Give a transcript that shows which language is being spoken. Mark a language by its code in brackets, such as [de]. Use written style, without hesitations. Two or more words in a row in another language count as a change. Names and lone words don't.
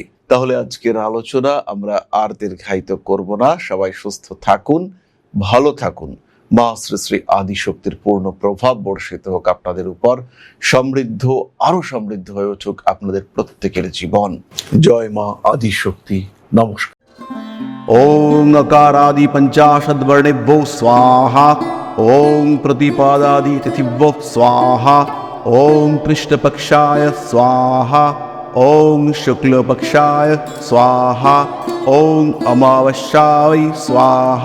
[bn] তাহলে আজকের আলোচনা আমরা আর দীর্ঘায়িত করব না। সবাই সুস্থ থাকুন, ভালো থাকুন। মা শ্রী শ্রী আদিশক্তির পূর্ণ প্রভাব বর্ষিত হোক আপনাদের উপর। আরো সমৃদ্ধ হয়ে উঠুক আপনাদের প্রত্যেকের জীবন। জয় মা আদিশক্তি। নমস্কার। [sa] ओम नकारादि पंचाशद वर्णेभ्यो स्वाहा। ओम प्रतिपादादि तिथिभ्यो स्वाहा। ओम कृष्णपक्षाय स्वाहा। ओम शुक्लपक्षाय स्वाहा। ओम अमावस्याय स्वाहा।